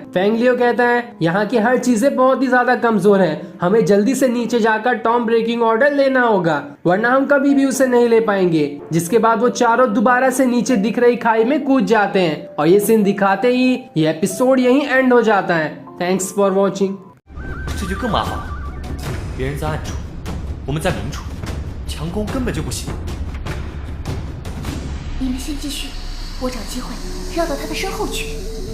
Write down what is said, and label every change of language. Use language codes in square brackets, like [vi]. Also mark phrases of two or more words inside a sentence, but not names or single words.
[hi] फेंग लियो कहता है, यहाँ की हर चीजें बहुत ही ज्यादा कमजोर है, हमें जल्दी से नीचे जाकर टॉम ब्रेकिंग ऑर्डर लेना होगा, वरना हम कभी भी उसे नहीं ले पाएंगे। जिसके बाद वो चारों दोबारा से नीचे दिख रही खाई में कूद जाते हैं और ये सीन दिखाते ही ये एपिसोड यहीं एंड हो जाता है। [en] thanks for watching. [zh] 这就更麻烦了，别人在暗处，我们在明处，强攻根本就不行。你们先继续，我找机会绕到他的身后去。